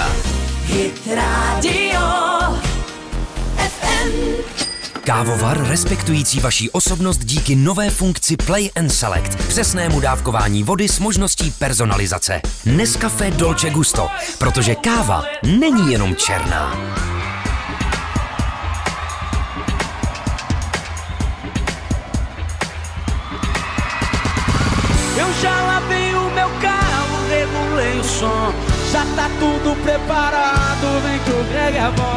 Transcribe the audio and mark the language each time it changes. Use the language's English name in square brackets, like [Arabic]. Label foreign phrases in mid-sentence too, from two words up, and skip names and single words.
[Czech] Hit Radio FM. Kávovar respektující vaší osobnost díky nové funkci Play and Select, přesnému dávkování vody s možností personalizace. Nescafé Dolce Gusto, protože káva není jenom černá. [Portuguese] Eu já lavei o meu carro, regulei o som. Já tá tudo preparado, vem que o Greg é bom.